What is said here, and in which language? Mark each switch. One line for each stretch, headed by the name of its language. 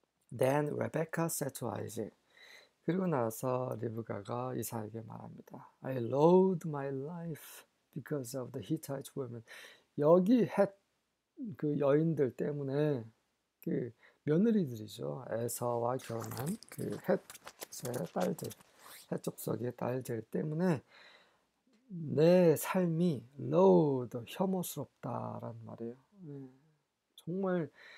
English: Then Rebecca said to Isaac.
Korean: 그리고 나서 리브가가 이삭에게 말합니다.
English: I loathe my life because of the Hittite women.
Korean: 여기 그 여인들 때문에 그 며느리들이죠. 에서와 결혼한 헷의 딸들, 헷 족속의 딸들 때문에 내 삶이 loathe, 혐오스럽다라는 말이에요. 정말